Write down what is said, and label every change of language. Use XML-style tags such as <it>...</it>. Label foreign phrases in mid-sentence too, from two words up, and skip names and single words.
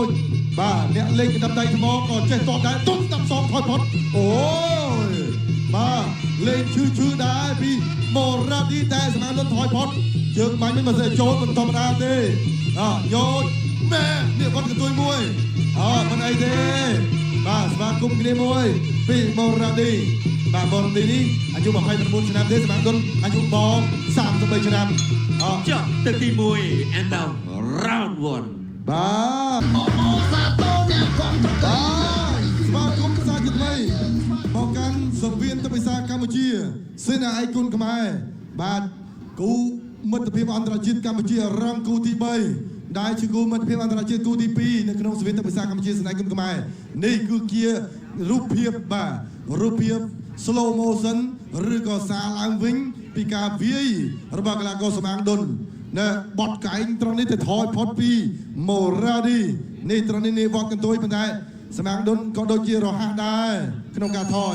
<km>បាទអ្នកលេងកណ្ដាប់ដៃថ្មក៏ចេះតបដែរទុនស្ដាប់សងថយផុតអូយបាទលេងឈឺដែរពីម៉ូរ៉ាឌីតែស្មាងដុនថយផុតជើងបាញ់មិនមកចូលមិនធម្មតាទេយកម៉ែនេះគាត់កន្ទុយមួយមិនអីទេបាទស្វាគមន៍គ្នាមួយពីម៉ូរ៉ាឌីបាទម៉ូរ៉ាឌីនេះអាយុ29ឆ្នាំទេស្មាងដុនអាយុបង33ឆ្នាំ ចប់ទឹកទី1</km> <en>and now round 1</en> <km>បាទ សាទរអ្នកគ្រប់ត្រៃ ស្វាគមន៍ភាសាជាថ្មីមកកាន់សង្វៀនទឹកភាសាកម្ពុជាសេនាឯកគុណខ្មែរបាទគូមិត្តភាពអន្តរជាតិកម្ពុជា រងគូទី3ដែលជាគូមិត្តភាពអន្តរជាតិគូទី2នៅក្នុងសង្វៀនទឹកភាសាកម្ពុជាសេនាឯកគុណខ្មែរនេះគឺជារូបភាពបាទរូបភាព</km> <en>slow motion</en> <km>ឬក៏សារឡើងវិញពីការវាយរបស់កីឡាករស្មាងដុនណែបត់កែងត្រង់នេះទៅថយផុតពីម៉ូរ៉ាឌីនេះត្រង់នេះវត្តកន្ទុយប៉ុន្តែស្មាងដុនក៏ដូចជារហ័សដែរក្នុងការថយ</km>